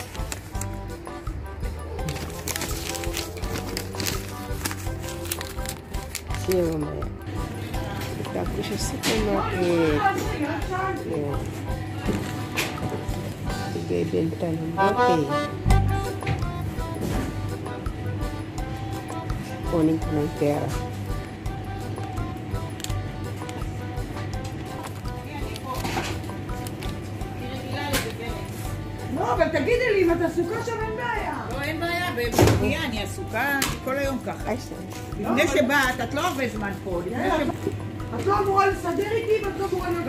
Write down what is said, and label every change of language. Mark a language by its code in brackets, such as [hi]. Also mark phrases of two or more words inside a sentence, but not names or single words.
[tl] Siya mamaya. Ito siya sa supermarket. Ayan. Ibebenta ng bote. Kunin ko ng pera. [he] לא, אבל תגידי לי, אם את עסוקה שם אין בעיה. לא, אין בעיה, במגיעה, אני עסוקה כל היום ככה. לפני שבאת, את לא הרבה זמן פה. את לא אמורה לסדר איתי ואת לא אמורה להיות...